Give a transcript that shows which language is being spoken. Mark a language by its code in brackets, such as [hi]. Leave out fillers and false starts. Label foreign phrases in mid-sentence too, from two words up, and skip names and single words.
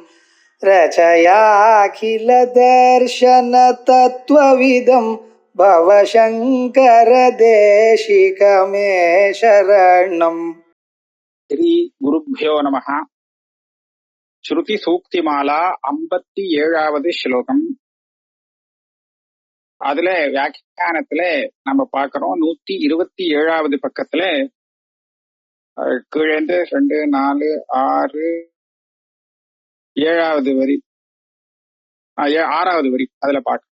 [sa] रचयाखिल दर्शन तत्त्वविदं भवशङ्कर देशिकमे शरणम्. श्री गुरुभ्यो नमः. श्रुति सूक्तिमाला [ta] 57வது ஸ்லோகம். அதுல வியாக்கியானத்துல நம்ம பார்க்கிறோம் 127வது பக்கத்துல கீழேந்து 2, 4, 6, 7வது வரி, 6வது வரி அதுல பார்க்கலாம்.